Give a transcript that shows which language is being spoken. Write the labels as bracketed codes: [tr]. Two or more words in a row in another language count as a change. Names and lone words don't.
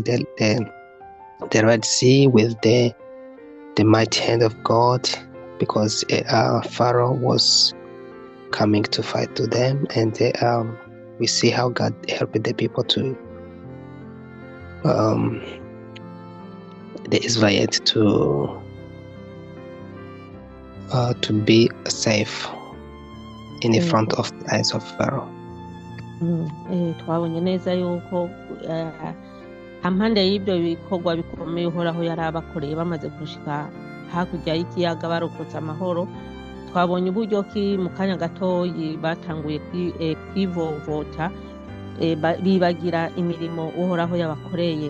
[en] the Red Sea with the mighty hand of God, because Pharaoh was coming to fight to them, and we see how God helped the people to the Israelites to be safe in the front of the eyes of Pharaoh. [rn] Twabonye neza yuko hampande y'ibyo bikorwa bikomeye uhoraho yari abakoreye bamaze gushika hakurya y'ikiyaga barokotse amahoro. Twabonye uburyo ki mu kanya gatoyi batanguye kwivovota, bibagira imirimo uhoraho yabakoreye.